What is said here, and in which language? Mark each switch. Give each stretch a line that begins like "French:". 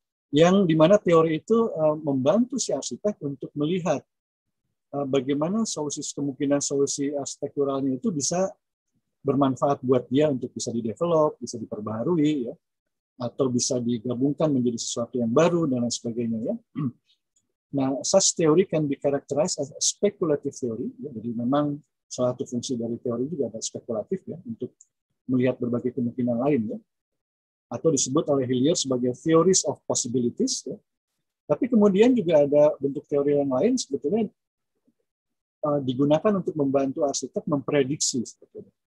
Indonesian: Yang dimana teori itu membantu si arsitek untuk melihat bagaimana kemungkinan solusi arsitekturalnya itu bisa bermanfaat buat dia untuk bisa didevelop, bisa diperbaharui ya, atau bisa digabungkan menjadi sesuatu yang baru dan lain sebagainya ya.
English: Nah, such theory can be characterized as a speculative theory.
Indonesian: Ya, jadi memang salah satu fungsi dari teori juga ada spekulatif ya, untuk melihat berbagai kemungkinan lain ya. Atau disebut oleh Hillier sebagai theories of possibilities ya. Tapi kemudian juga ada bentuk teori yang lain sebetulnya digunakan untuk membantu arsitek memprediksi sebetulnya.